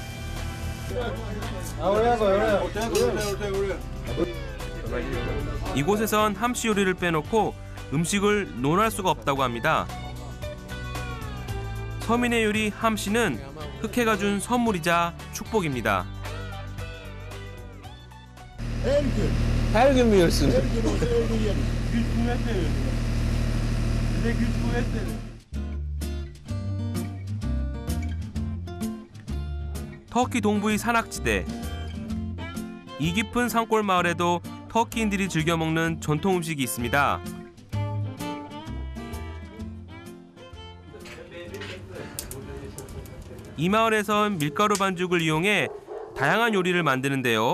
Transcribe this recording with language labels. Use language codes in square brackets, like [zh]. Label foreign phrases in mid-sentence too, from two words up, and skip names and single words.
[ko] 이곳에선 함시 요리를 빼놓고 음식을 논할 수가 없다고 합니다. 서민의 요리 함시는 흑해가 준 선물이자 축복입니다. [tr] her gün mü yiyorsun? Güç kuvvet veriyor. Bize güç kuvvet veriyor. [ko] 터키 동부의 산악지대. 이 깊은 산골 마을에도 터키인들이 즐겨 먹는 전통 음식이 있습니다. 이 마을에선 밀가루 반죽을 이용해 다양한 요리를 만드는데요.